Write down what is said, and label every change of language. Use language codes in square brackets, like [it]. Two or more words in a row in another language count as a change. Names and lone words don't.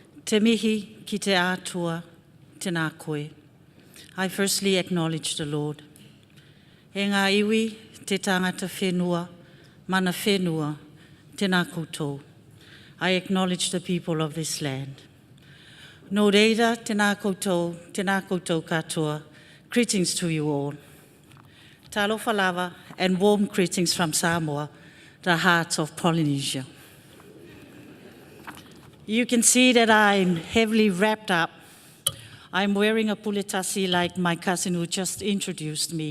[mi] Te mihi ki te atua, tēnā koe. [en] I firstly acknowledge the Lord. [mi] E ngā iwi, te tangata whenua, mana whenua, tēnā koutou. [en] I acknowledge the people of this land. [mi] Nō reira, tēnā koutou katoa. [en] Greetings to you all. [sm] Talofa lava [en] and warm greetings from Samoa, the heart of Polynesia. You can see that I'm heavily wrapped up. I'm wearing a puletasi like my cousin who just introduced me.